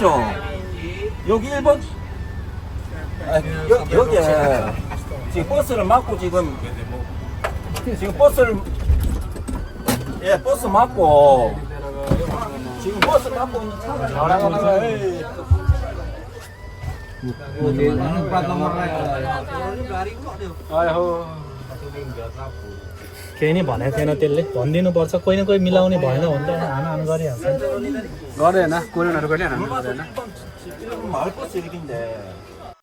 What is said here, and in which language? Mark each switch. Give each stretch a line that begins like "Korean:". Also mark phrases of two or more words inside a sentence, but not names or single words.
Korean: 여기 1번 여기에 지금 버스를 막고 지금 버스를 버스 막고 지금 버스 막고 있는 차를 나가다가
Nepali: केही नै भनेको थिएन त्यसले भनिदिनुपर्छ कोही न कोही मिलाउने भएन भने त हान गरिहाल्छ गरेन कोरियनहरू गरेन
Korean: 마을버스 이렇게인데